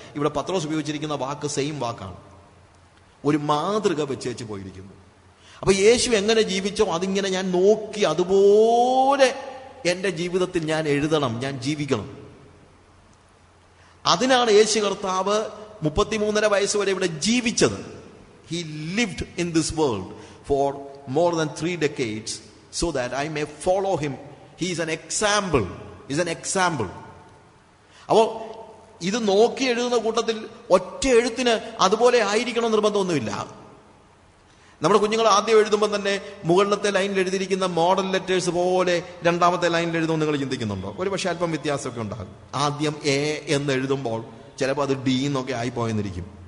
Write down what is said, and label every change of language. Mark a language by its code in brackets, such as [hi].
[ml] ഇവിടെ പത്രോസ് ഉപയോഗിച്ചിരിക്കുന്ന വാക്ക് സെയിം വാക്കാണ്. ഒരു മാതൃക വെച്ച് പോയിരിക്കുന്നു. അപ്പൊ യേശു എങ്ങനെ ജീവിച്ചോ അതിങ്ങനെ ഞാൻ നോക്കി അതുപോലെ എൻ്റെ ജീവിതത്തിൽ ഞാൻ എഴുതണം, ഞാൻ ജീവിക്കണം. അതിനാണ് യേശു കർത്താവ് 33.5 വയസ്സ് വരെ ഇവിടെ ജീവിച്ചത്. [en] He lived in this world for more than 3 decades so that I may follow him. He is an example. He is an example. [ml] അപ്പോൾ ഇത് നോക്കി എഴുതുന്ന കൂട്ടത്തിൽ ഒറ്റ എഴുത്തിന് അതുപോലെ ആയിരിക്കണം നിർബന്ധമൊന്നുമില്ല. നമ്മുടെ കുഞ്ഞുങ്ങൾ ആദ്യം എഴുതുമ്പോൾ തന്നെ മുകളിലത്തെ ലൈനിൽ എഴുതിയിരിക്കുന്ന മോഡൽ ലെറ്റേഴ്സ് പോലെ രണ്ടാമത്തെ ലൈനിൽ എഴുതുമ്പോൾ നിങ്ങൾ ചിന്തിക്കുന്നുണ്ടോ? ഒരു പക്ഷേ അല്പം വ്യത്യാസമൊക്കെ ഉണ്ടാകും. ആദ്യം എ എന്ന് എഴുതുമ്പോൾ ചിലപ്പോൾ അത് ഡി എന്നൊക്കെ ആയിപ്പോയെന്നിരിക്കും.